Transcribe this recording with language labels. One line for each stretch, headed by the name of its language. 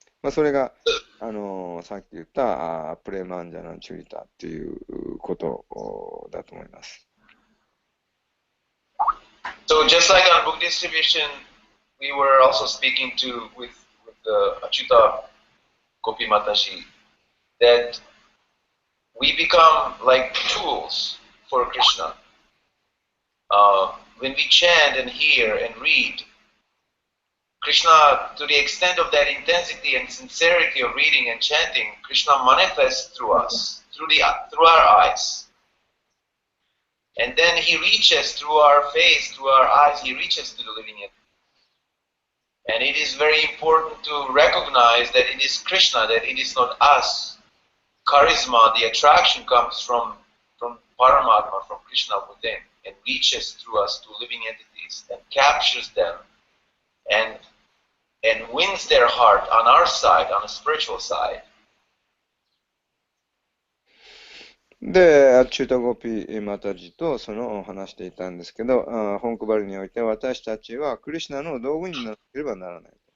Japanese: それがさっき言ったプレマンジャナンチュリタっていうことだと思います。
English: So just like on book distribution, we were also speaking with Achyuta Gopi Mataji that we become like tools for Krishna. When we chant and hear and read, Krishna, to the extent of that intensity and sincerity of reading and chanting, Krishna manifests through us, through our eyes. And then he reaches through our face, through our eyes, he reaches to the living entity. And it is very important to recognize that it is Krishna, that it is not us. Charisma, the attraction comes from Paramatma, from Krishna within, and reaches through us to living entities and captures them and wins their heart on our side, on a spiritual side.
Japanese: で、アッチュータゴピマタジとその話していたんですけど、本クバルにおいて私たちはクリシュナの道具にならなければならない。